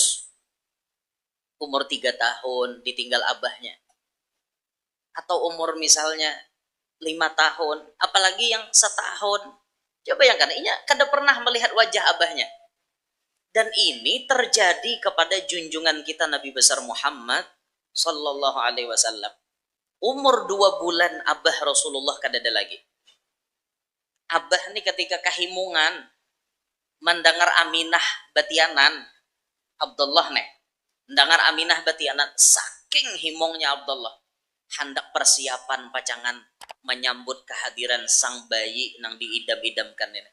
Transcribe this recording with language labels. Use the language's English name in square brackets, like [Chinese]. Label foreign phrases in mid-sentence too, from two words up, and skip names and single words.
[Indonesian] Umur 3 tahun ditinggal abahnya. Atau umur misalnya 5 tahun, apalagi yang setahun. [Banjar] Coba bayangkan, inya kada pernah melihat wajah abahnya. [Indonesian] Dan ini terjadi kepada junjungan kita Nabi besar Muhammad [Arabic] صلى الله عليه وسلم. [Banjar] Umur 2 bulan abah Rasulullah kada ada lagi. Abah ini ketika kahimungan mendengar Aminah batianan Abdullah nih. Mendengar Aminah batianan, saking himongnya Abdullah, hendak persiapan pacangan menyambut kehadiran sang bayi nang diidam-idamkan ini.